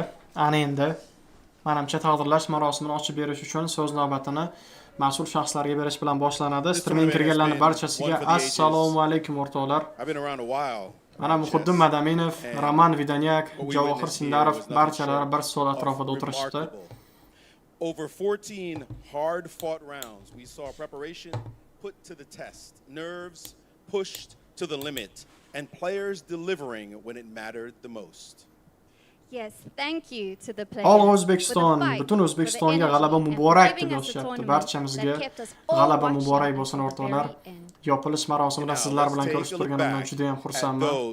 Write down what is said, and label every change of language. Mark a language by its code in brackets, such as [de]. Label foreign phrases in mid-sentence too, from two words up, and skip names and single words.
[uz] Ana endi menimcha taqdirlash marosimini ochib berish uchun so'z navbatini mas'ul shaxslarga berish bilan boshlanadi. Streaming kirganlarning barchasiga assalomu alaykum o'rtoqlar. Mana Muhiddin Madaminov, Roman Vidanyak, Javohir Sindarov barchalari bir stol atrofida o'tirishibdi. [en] Over 14 hard-fought rounds, we saw preparation put to the test, nerves pushed to the limit, and players delivering when it mattered the most. Yes, thank you to the players. [uz] All O'zbekiston, butun O'zbekistonga g'alaba muborak deb yozishyapti. Barchamizga g'alaba muborak bo'lsin o'rtoqlar. Yopilish marosimida sizlar bilan ko'rishib turganimdan juda ham xursandman.